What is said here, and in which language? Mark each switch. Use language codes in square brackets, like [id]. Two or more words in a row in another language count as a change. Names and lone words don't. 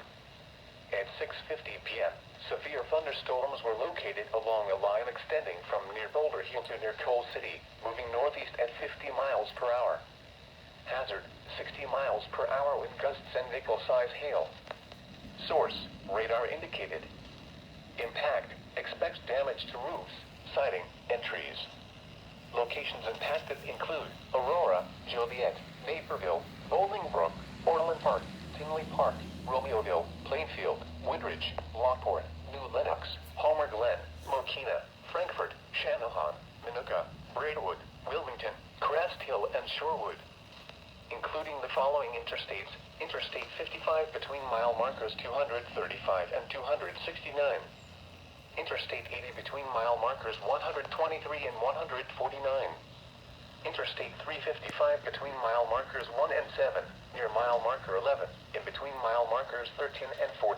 [en] At 6:50 p.m., severe thunderstorms were located along a line extending from near Boulder Hill to near Coal City, moving northeast at 50 miles per hour. Hazard, 60 miles per hour wind gusts and nickel-size hail. Source, radar indicated. Impact, expect damage to roofs, siding, and trees. Locations impacted include Aurora, Joliet, Naperville, Bolingbrook, Orland Park, Tinley Park, Romeoville, Plainfield, Woodridge, Lockport, New Lenox, Palmer Glen, Mokina, Frankfort, Channahon, Minooka, Braidwood, Wilmington, Crest Hill, and Shorewood. Including the following interstates: Interstate 55 between mile markers 235 and 269. Interstate 80 between mile markers 123 and 149. Interstate 355 between mile markers 1 and 7, near mile marker 11, in between mile markers 13 and 14.